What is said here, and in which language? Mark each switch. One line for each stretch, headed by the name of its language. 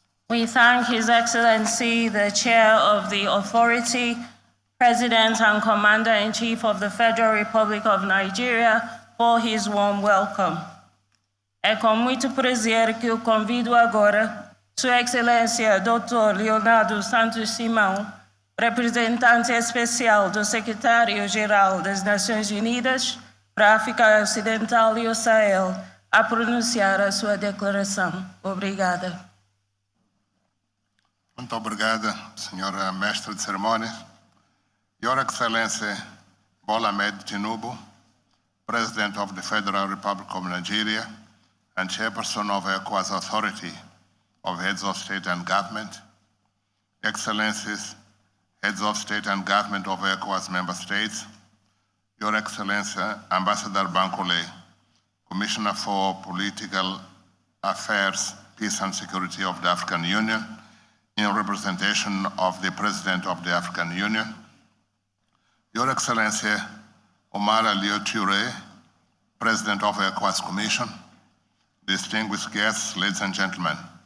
English: We thank His Excellency, the Chair of the Authority, President and Commander-in-Chief of the Federal Republic of Nigeria, for his warm welcome.
Portuguese: É com muito prazer que eu convido agora Sua Excelência Dr. Leonardo Santos Simão, representante especial do Secretário-Geral das Nações Unidas para a África Ocidental e o Sahel, a pronunciar a sua declaração. Obrigada. Muito obrigada, Senhora Mestre de Cerimônias.
English: Your Excellency Bola Ahmed Tinubu, President of the Federal Republic of Nigeria and Chairperson of ECOWAS Authority of Heads of State and Government, Excellencies, Heads of State and Government of ECOWAS Member States, Your Excellency Ambassador Bankole, Commissioner for Political Affairs, Peace and Security of the African Union, in representation of the President of the African Union, Your Excellency Omar Aliou Touré, President of ECOWAS Commission, distinguished guests, ladies and gentlemen.